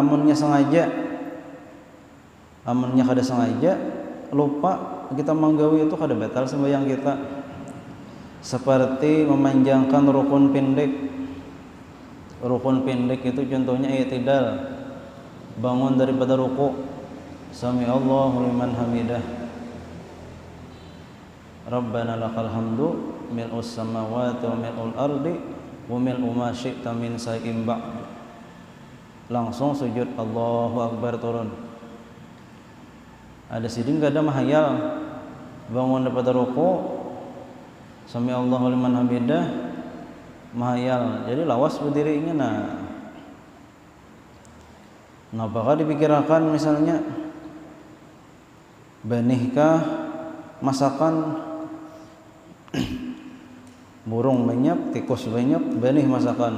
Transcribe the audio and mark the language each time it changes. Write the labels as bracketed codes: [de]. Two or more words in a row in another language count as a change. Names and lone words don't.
[bjn] Amunnya kada sengaja, lupa kita menggawi itu kada batal sembahyang kita. Seperti memanjangkan rukun pendek. Rukun pendek itu contohnya i'tidal, bangun daripada ruku, [ar] سمع الله لمن حمده، ربنا لك الحمد ملء السماوات وملء الأرض وملء ما شئت من شيء بعد. [bjn] Langsung sujud [ar] الله أكبر [bjn] turun. Ada sidin kada mahayal, bangun daripada ruku, [ar] سمع الله لمن حمده, [bjn] mahayal, jadi lawas berdirinya. Nah apakah dipikirkan misalnya benihkah masakan burung banyak, tikus banyak, benih masakan.